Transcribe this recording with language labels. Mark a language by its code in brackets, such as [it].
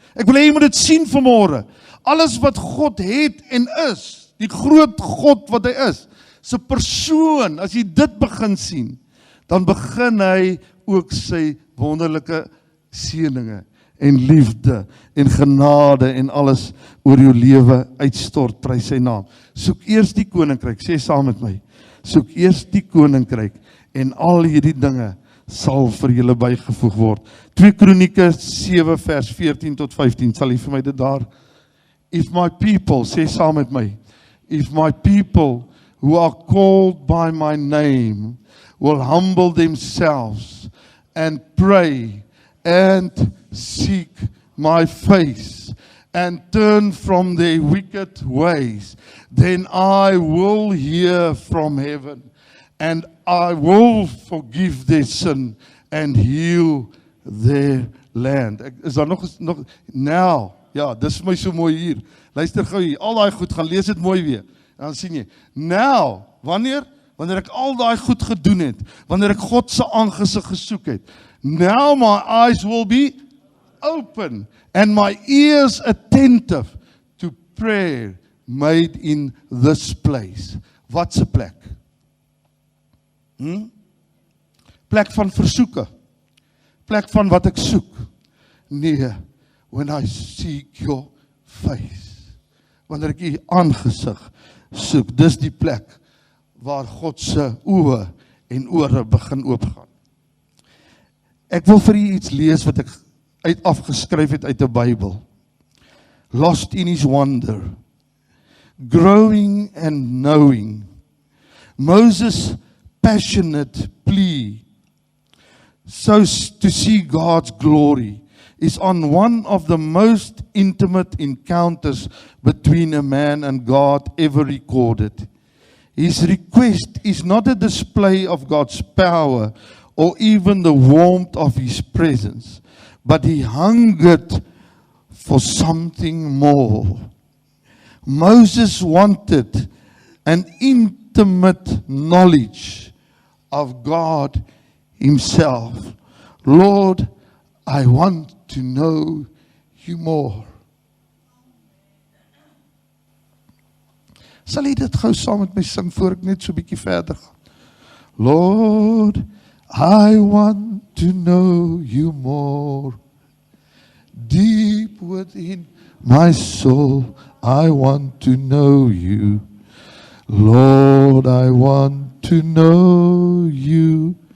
[af] Ek wil hê jy moet dit sien vanmôre. Alles wat God het en is, die groot God wat hy is, sy persoon, as jy dit begin sien, dan begin hy ook sy wonderlike seëninge en liefde en genade en alles oor jou lewe uitstort, prys sy naam. Soek eers die koninkryk, sê saam met my, soek eers die koninkryk en al hierdie dinge sal vir julle bygevoeg word. 2 Kronieke 7 vers 14 tot 15, sal jy vir my dit daar? [en] If my people, [af] sê saam met my, [en] if my people who are called by my name will humble themselves and pray and seek my face and turn from their wicked ways, then I will hear from heaven and I will forgive their sin and heal their land. [af] Is daar nog now, ja, dis vir my so mooi hier. Luister gou hier, al daai goed, gaan lees dit mooi weer. En dan sien jy, now, wanneer ek al daai goed gedoen het, wanneer ek God se aangesig gesoek het, [en] now my eyes will be open and my ears attentive to prayer made in this place. [af] Wat 'n plek? Plek van versoeke. Plek van wat ek soek. [en] Nee, when I seek your face. [af] Wanneer ek u aangesig soek, dis die plek waar God se oë en ore begin oopgaan. Ek wil vir u iets lees wat ek afgeskryf het uit 'n Bybel. [en] Lost in his wonder, growing and knowing. Moses' passionate plea so to see God's glory is on one of the most intimate encounters between a man and God ever recorded. His request is not a display of God's power or even the warmth of his presence, but he hungered for something more. Moses wanted an intimate knowledge of God himself. Lord, I want to know you more. [af] Sal jy dit gou saam met my sing voor ek net so 'n bietjie verder gaan? [en] Lord, I want to know you more. Deep within my soul, I want to know you. Lord, I want to know you.